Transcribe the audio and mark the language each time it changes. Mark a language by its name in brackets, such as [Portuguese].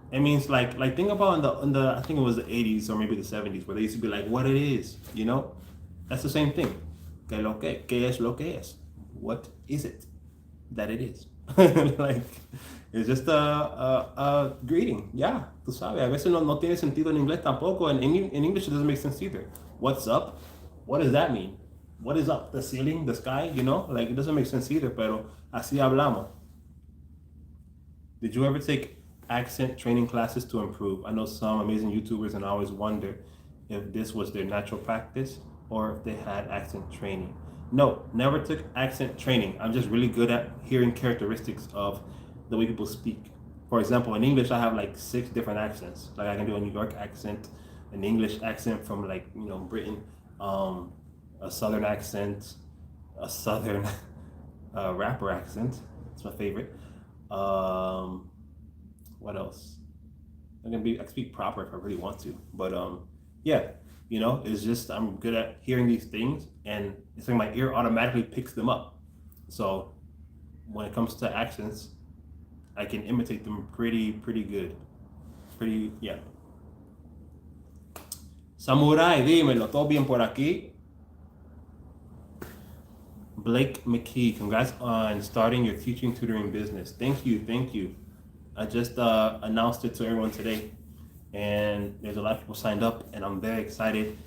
[English] It means like think about in the I think it was the 80s or maybe the 70s where they used to be like what it is, you know? That's the same thing. [Spanish] ¿Qué es lo que? ¿Qué es lo que es? [English] What is it that it is? Like it's just a greeting. [Spanish] Yeah, tú sabes. A veces no tiene sentido en inglés tampoco. [English] And in English it doesn't make sense either. What's up? What does that mean? What is up? The ceiling, the sky, you know? Like it doesn't make sense either, [Spanish] pero así hablamos. [English] Did you ever take accent training classes to improve? I know some amazing YouTubers and I always wonder if this was their natural practice or if they had accent training. No, never took accent training. I'm just really good at hearing characteristics of the way people speak. For example, in English, I have like 6 different accents. Like I can do a New York accent, an English accent from like, Britain, a Southern accent, a Southern rapper accent. It's my favorite. What else? I can speak proper if I really want to, but yeah, it's just I'm good at hearing these things, and it's like my ear automatically picks them up. So when it comes to accents, I can imitate them pretty good. Yeah. [Spanish] Samurai, dímelo, ¿todo bien por aquí? [English] Blake McKee, congrats on starting your teaching tutoring business. Thank you, thank you. I just announced it to everyone today, and there's a lot of people signed up, and I'm very excited.